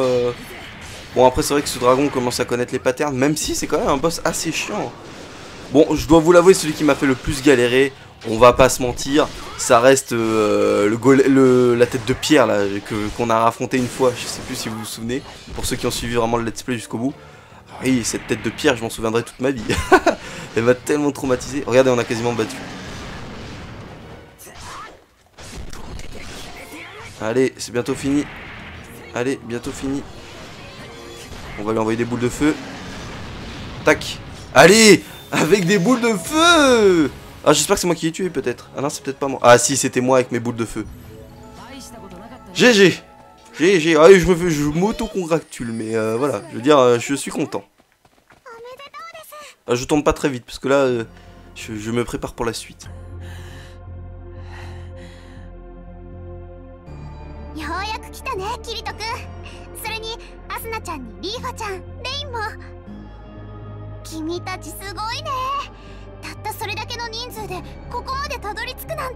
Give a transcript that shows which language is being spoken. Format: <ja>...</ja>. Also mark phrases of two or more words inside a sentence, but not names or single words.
<fr>Bon, après, c'est vrai que ce dragon commence à connaître les patterns, même si c'est quand même un boss assez chiant. Bon, je dois vous l'avouer, celui qui m'a fait le plus galérer, on va pas se mentir, ça reste la tête de pierre là qu'on a affronté une fois, je sais plus si vous vous souvenez, pour ceux qui ont suivi vraiment le</fr> <en>let's play</en> <fr>jusqu'au bout. Oui, cette tête de pierre, je m'en souviendrai toute ma vie. Elle m'a tellement traumatisé. Regardez, on a quasiment battu. Allez, c'est bientôt fini. Allez, bientôt fini. On va lui envoyer des boules de feu. Tac. Allez, avec des boules de feu. Ah, j'espère que c'est moi qui l'ai tué peut-être. Ah non, c'est peut-être pas moi. Ah si, c'était moi avec mes boules de feu. GG. GG. Ah, je m'auto-congratule, mais voilà, je veux dire, je suis content. Ah, je tourne pas très vite, parce que là, je me prépare pour la suite.</fr> <ja>ようやく来たね、キリト君。それにアスナちゃんにリーファちゃん、レインも。君たちすごいね。たったそれだけの人数でここまでたどり着くなんて。</ja>